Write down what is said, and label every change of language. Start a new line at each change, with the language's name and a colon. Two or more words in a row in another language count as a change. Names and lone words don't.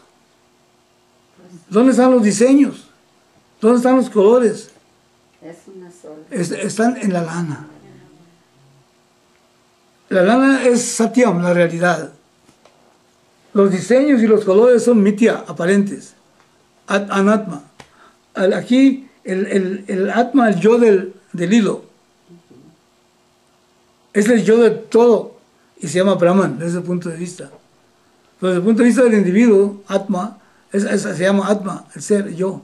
Spanish: ¿Dónde están los diseños? ¿Dónde están los colores? Es una sola. Están en la lana. La lana es Satyam, la realidad. Los diseños y los colores son Mitya, aparentes. Anatma. Aquí el Atma, el yo del hilo. Es el yo de todo y se llama Brahman desde ese punto de vista. Pero desde el punto de vista del individuo, Atma, se llama Atma, el ser, yo.